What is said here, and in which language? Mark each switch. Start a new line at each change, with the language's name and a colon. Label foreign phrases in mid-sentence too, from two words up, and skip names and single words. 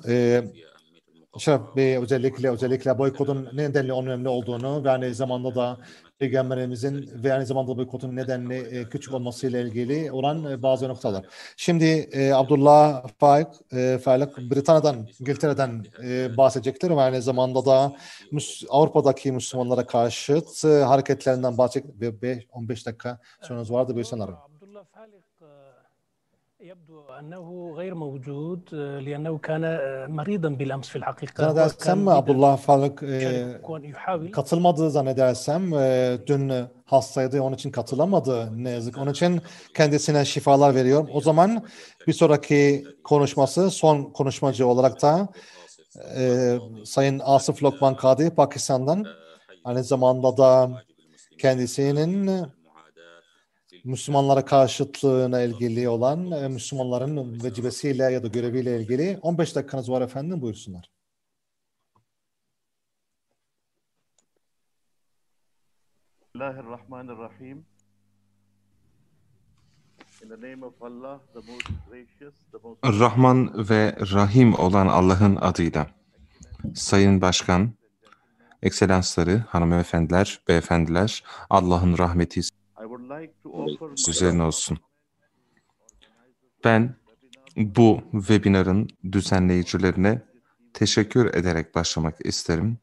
Turkish: Şeref Bey özellikle boykotun nedenli önemli olduğunu ve aynı zamanda da Peygamberimizin ve aynı zamanda boykotun nedenli küçük olmasıyla ilgili olan bazı noktalar. Şimdi Abdullah Faik Britanya'dan, İngiltere'den bahsedecektir ve aynı zamanda da Avrupa'daki Müslümanlara karşıt hareketlerinden bahsedecek ve 15 dakika süreniz vardı. Buyursunlar.
Arabic: يبدو أنه غير موجود لأنه كان مريضا بالأمس في الحقيقة.
Turkish: Zannedersem Abdullah Faik katılmadı zannedersem. Dün hastaydı, onun için katılamadı ne yazık. Onun için kendisine şifalar veriyorum. O zaman bir sonraki konuşması son konuşmacı olarak da Sayın Asif Lokman Kadi Pakistan'dan, aynı zamanda da kendisinin Müslümanlara karşıtlığına ilgili olan Müslümanların vecibesiyle ya da göreviyle ilgili 15 dakikanız var efendim, buyursunlar.
Arabic: Bismillahirrahmanirrahim.
English: In the name of Allah, the most gracious, the most...
Turkish: Rahman ve Rahim olan Allah'ın adıyla. Sayın Başkan, Ekselansları, hanımefendiler, beyefendiler, Allah'ın rahmeti üzerine olsun. Ben bu webinarın düzenleyicilerine teşekkür ederek başlamak isterim.